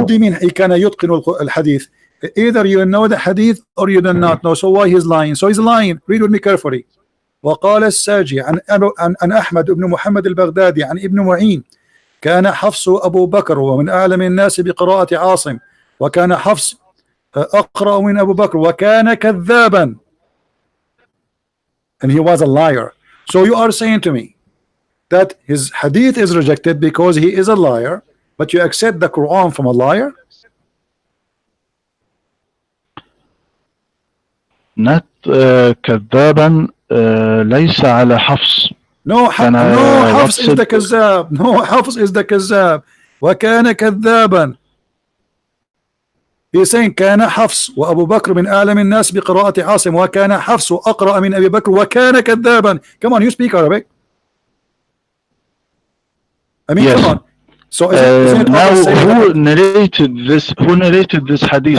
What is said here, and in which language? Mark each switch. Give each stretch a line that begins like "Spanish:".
English: What do you mean he
Arabic: كان يتقن الحديث?
English: Either you know the hadith or you do not know. So why he's lying? So he's lying. Read with me carefully.
Arabic: وقال الساجي عن أحمد بن محمد البغدادي عن ابن معين كان حفص أبو بكر ومن أعلم الناس بقراءة عاصم وكان حفص أقرأ من أبو بكر وكان كذابا,
English: and he was a liar. So you are saying to me that his hadith is rejected because he is a liar, but you accept the Quran from a liar? Not
Arabic: كذابا ليس على حفص.
English: No, Hafs is the كذاب. No, Hafs is the كذاب.
Arabic: وكان كذابا.
English: He's saying
Arabic: كان حفص وأبو بكر من أعلم الناس بقراءة عاصم وكان حفص أقرأ من أبي بكر وكان كذابا.
English: Come on, you speak Arabic. I mean, yes. Come on. So is it now who narrated this? Who narrated this hadith?